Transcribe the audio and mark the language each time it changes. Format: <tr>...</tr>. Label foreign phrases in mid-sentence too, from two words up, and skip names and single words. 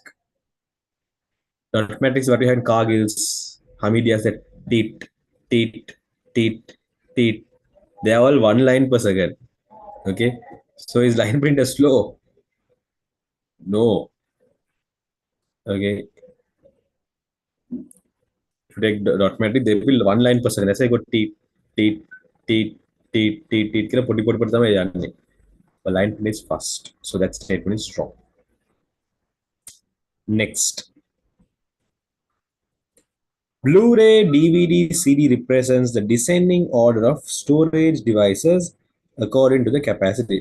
<en>Dot matrix, what we have in Cargill's, Hamidiya said, teet, teet, teet, teet. They are all 1 line per second. Okay. So is line printer slow? No. Okay. To take dot matrix, they will 1 line per second. That's why I go teet, teet, teet, teet, teet, teet. Kira putty putty putty tama. The line print is fast. So that statement is strong. Next. Blu-ray, DVD, CD represents the descending order of storage devices according to the capacity.</en>